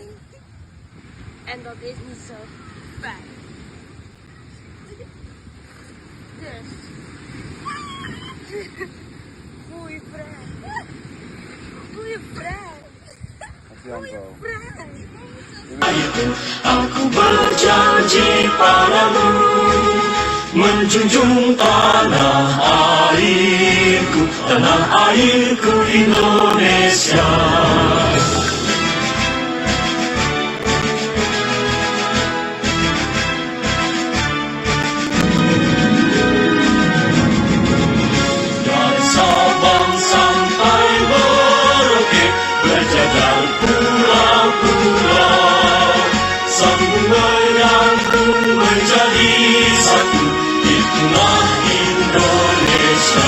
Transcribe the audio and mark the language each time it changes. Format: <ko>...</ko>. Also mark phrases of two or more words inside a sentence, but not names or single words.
<nl>En dat is niet zo fijn. Dus, voel je vrij. Voel je vrij. Voel je vrij.</nl> <id>Aku berjanji padamu menjunjung tanah airku Indonesia. Dari Sabang sampai Merauke berjajar pulau-pulau, sambung menyambung menjadi satu, itulah Indonesia.</id>